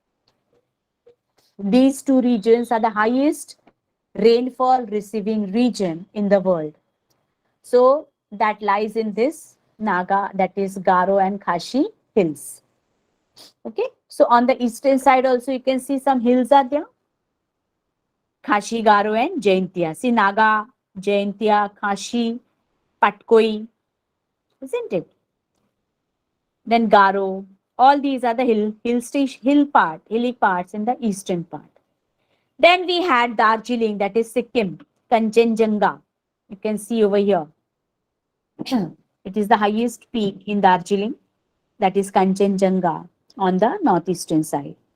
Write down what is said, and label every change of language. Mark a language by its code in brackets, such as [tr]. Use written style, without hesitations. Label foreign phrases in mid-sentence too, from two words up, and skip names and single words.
[en] These two regions are the highest rainfall receiving region in the world. So that lies in this Naga, that is Garo and Khashi hills. Okay. So on the eastern side also you can see some hills are there. Khashi, Garo and Jaintia. See Naga, Jaintia, Khashi, Patkoi, isn't it? Then Garo. All these are the hilly parts in the eastern part. Then we had Darjeeling, that is Sikkim, Kanchenjunga. You can see over here. It is the highest peak in Darjeeling, that is Kanchenjunga on the northeastern side.